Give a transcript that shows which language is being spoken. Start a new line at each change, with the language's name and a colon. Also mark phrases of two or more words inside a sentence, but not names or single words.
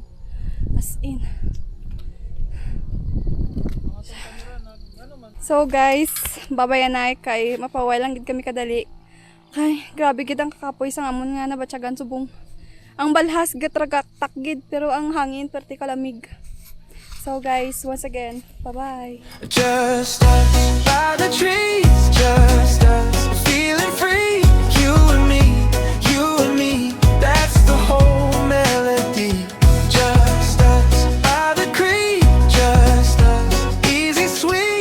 English: As in. So guys,
Hiligaynon: babayan na kay mapaway lang gid kami kadali. Ay, grabe gid ang kakapoy sa amon nga nabatyagan subong. Ang balhas gatragak takgid pero ang hangin perti kalamig.
English: So guys, once again, bye-bye. Just us by the trees, just us feeling free. You and me, that's the whole melody. Just us by the creek, just us, easy sweet.